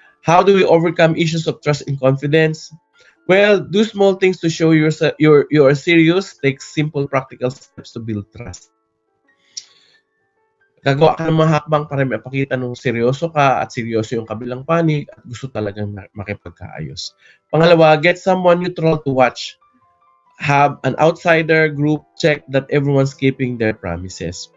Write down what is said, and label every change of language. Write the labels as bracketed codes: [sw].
[en] How do we overcome issues of trust and confidence? Well, do small things to show you're serious. Take simple, practical steps to build trust. [tl] Gagawa ka ng mga hakbang para mapakita nung seryoso ka at seryoso yung kabilang panig at gusto talagang makipagkaayos. [en] Pangalawa, get someone neutral to watch. Have an outsider group check that everyone's keeping their promises.